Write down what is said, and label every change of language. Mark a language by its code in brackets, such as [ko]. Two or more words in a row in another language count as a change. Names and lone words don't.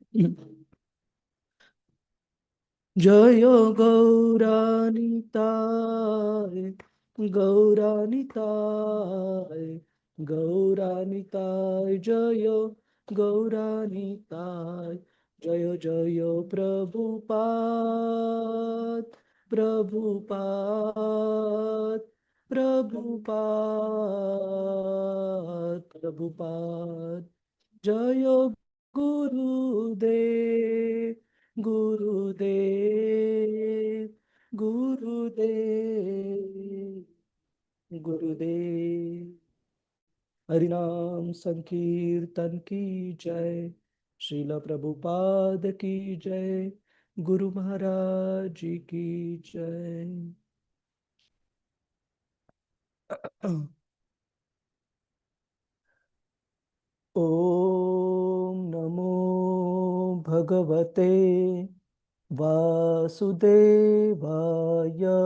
[sa] Jayo Gauranitai, Gauranitai, Gauranitai, Jayo Gauranitai, Jayo Jayo Prabhupada, Prabhupada, Prabhupada, Prabhupada, Jayo Gurudev, Gurudev, Gurudev, Gurudev. [hi] हरिनाम संकीर्तन की जय, श्रील प्रभुपाद की जय, गुरु महाराज जी की जय। [sa] ओम नमो भगवते वासुदेवाय।